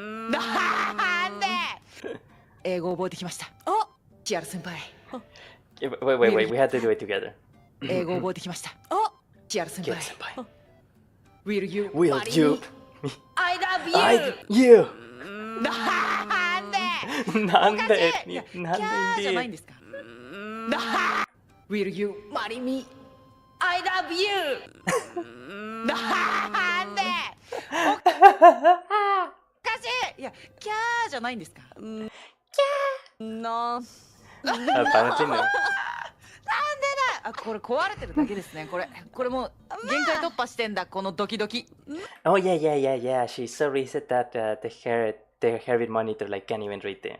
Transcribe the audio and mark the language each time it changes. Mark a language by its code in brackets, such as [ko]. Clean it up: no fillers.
[ja] なんで英語覚えてきました。キアラ先輩。 [en] Wait, we have to do it together. [ja] 英語覚えてきました。キアラ先輩。 [en] Will you marry me? I love you! [ja] なんでなんでキャーじゃないんですか？ [en] Will you marry me? I love you! [ja] なんでおかしい。いやキャーじゃないんですか？ [en] No. Apparently no. [ja] あ、これ壊れてるだけですね。これもう限界突破してんだ、このドキドキ。 [en] Oh yeah. She's so reset that the heartbeat monitor like can't even read it.